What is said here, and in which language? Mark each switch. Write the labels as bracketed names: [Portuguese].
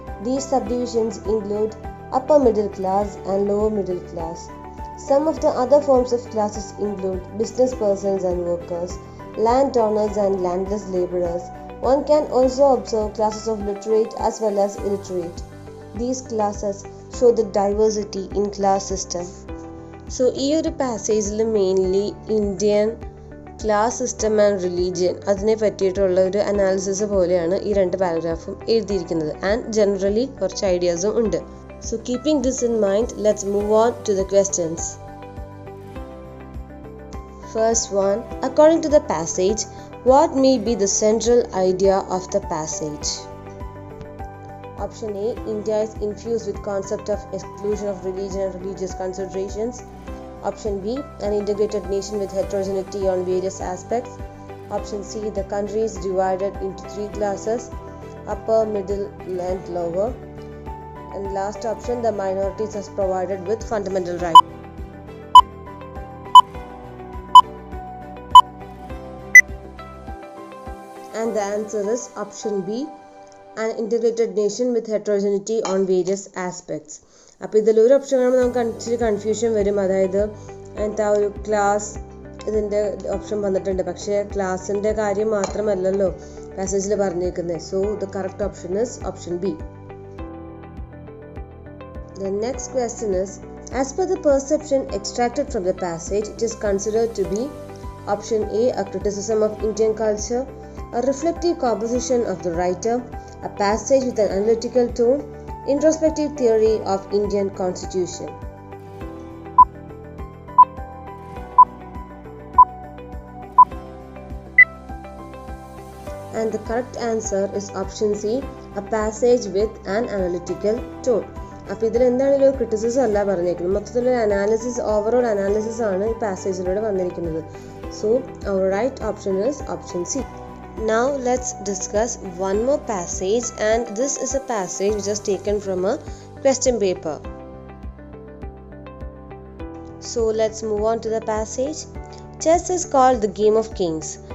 [English] These subdivisions include upper middle class and lower middle class. Some of the other forms of classes include business persons and workers, landowners and landless laborers. One can also observe classes of literate as well as illiterate. These classes show the diversity in class system. [Malayalam] So ഈ ഒരു പാസേജിൽ mainly Indian class system and religion അതിനെ പറ്റിയിട്ടുള്ള ഒരു analysis പോലെയാണ് ഈ രണ്ട് പാരഗ്രാഫും എഴുതിയിരിക്കുന്നത്. And generally കുറച്ച് ഐഡിയാസും ഉണ്ട്. [English] So keeping this in mind, let's move on to the questions. First one, according to the passage, what may be the central idea of the passage? Option A, India is infused with concept of exclusion of religion and religious considerations. Option B, an integrated nation with heterogeneity on various aspects. Option C, the country is divided into three classes, upper, middle, and lower. And last option, the minorities are provided with fundamental rights. And the answer is option B, an integrated nation with heterogeneity on various aspects. [Malayalam] അപ്പോൾ ഇതിലൊരു option കാണുമ്പോൾ നമുക്ക് ഇച്ചിരി confusion വരും. അതായത് എന്താ ഒരു class ഇതിൻ്റെ ഓപ്ഷൻ വന്നിട്ടുണ്ട്, പക്ഷേ ക്ലാസിൻ്റെ കാര്യം മാത്രമല്ലല്ലോ പാസേജിൽ പറഞ്ഞേക്കുന്നത്. [English] So the correct option is option B. The next question is, as per the perception extracted from the passage, it is considered to be option A, a criticism of Indian culture, a reflective composition of the writer, a passage with an analytical tone, introspective theory of Indian constitution. And the correct answer is option C, a passage with an analytical tone. [Malayalam] അപ്പോൾ ഇതിൽ എന്താണെങ്കിലും ഒരു criticism അല്ല പറഞ്ഞേക്കുന്നത്, മൊത്തത്തിലൊരു analysis, overall analysis ആണ് ഈ പാസേജിലൂടെ വന്നിരിക്കുന്നത്. [English] So our right option is option C. Now let's discuss one more passage, and this is a passage which is taken from a question paper. So let's move on to the passage. Chess is called the game of kings.